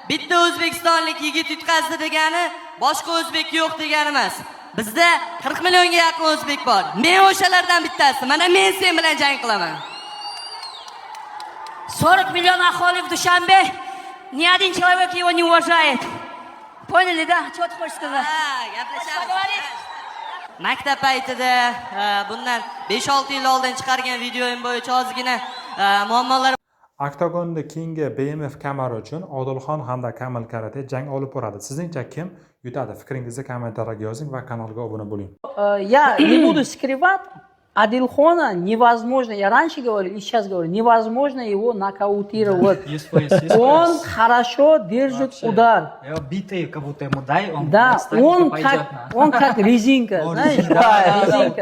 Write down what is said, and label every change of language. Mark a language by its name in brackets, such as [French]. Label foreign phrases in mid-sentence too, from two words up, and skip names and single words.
[Uzbek] bitta o'zbekistonlik yigit yutqazdi degani boshqa o'zbek yo'q degani emas. Bizda 40 millionga yaqin o'zbek bor. Men o'shalardan bittasi. Mana men sen bilan jang qilaman. [Russian] 40 миллион aholi в Душанбе, ни один человек его не уважает. Поняли, да? Что ты хочешь сказать? [Uzbek] Maktab paytida bundan 5-6 yil oldin chiqargan videoyim bo'yicha ozgina muammolar. Oktagonda keyingi BMF kamari uchun Odilxon hamda Kamil Karate jang olib boradi. Sizningcha kim yutadi? Fikringizni kommentariyga yozing va kanalga obuna bo'ling. [Russian] Я не буду скрывать, Адилхона невозможно, я раньше говорил и сейчас говорю, невозможно его нокаутировать. Он хорошо держит удар. Битый, как будто ему дай, он Да, он как резинка, знаешь, да, резинка.